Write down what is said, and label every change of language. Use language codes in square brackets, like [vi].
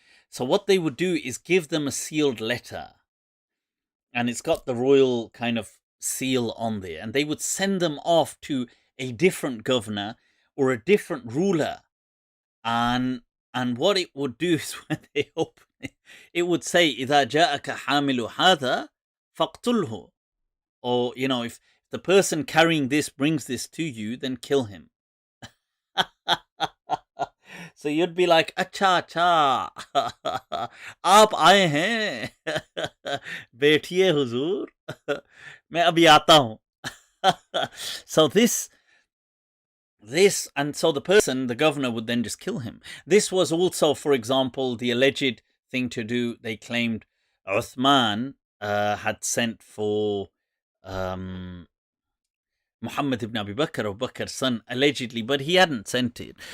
[en] So what they would do is give them a sealed letter, and it's got the royal kind of seal on there, and they would send them off to a different governor or a different ruler. And what it would do is when they open it would say, [ar] إِذَا جَاءَكَ حَامِلُ هَذَا فَاقْتُلْهُ. [en] Or, if the person carrying this brings this to you, then kill him. So you'd be like, [hi] अच्छा अच्छा आप आए हैं बैठिए हुजूर मैं अभी आता हूँ. [en] So this, and so the person, the governor, would then just kill him. This was also, for example, the alleged thing to do. They claimed Uthman had sent for Muhammad ibn Abi Bakr, Abu Bakr's son, allegedly, but he hadn't sent it.